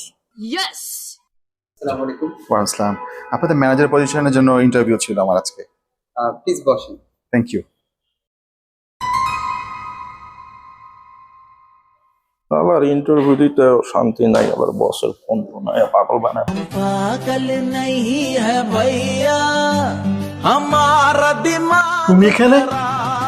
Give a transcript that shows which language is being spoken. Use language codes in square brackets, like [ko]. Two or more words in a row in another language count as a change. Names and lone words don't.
[ar] السلام عليكم. وعليكم السلام. [bn] আপনাদের ম্যানেজার পজিশনের জন্য ইন্টারভিউ ছিল আমার আজকে। প্লিজ বসেন। [en] thank you. [bn] আবার ইন্টারভিউ দিতে শান্তি নাই, আবার বসের ফোন ফোন পাগল বানায়। [hi] पागल नहीं है भैया हमारा दिमाग [bn] তুমি এখানে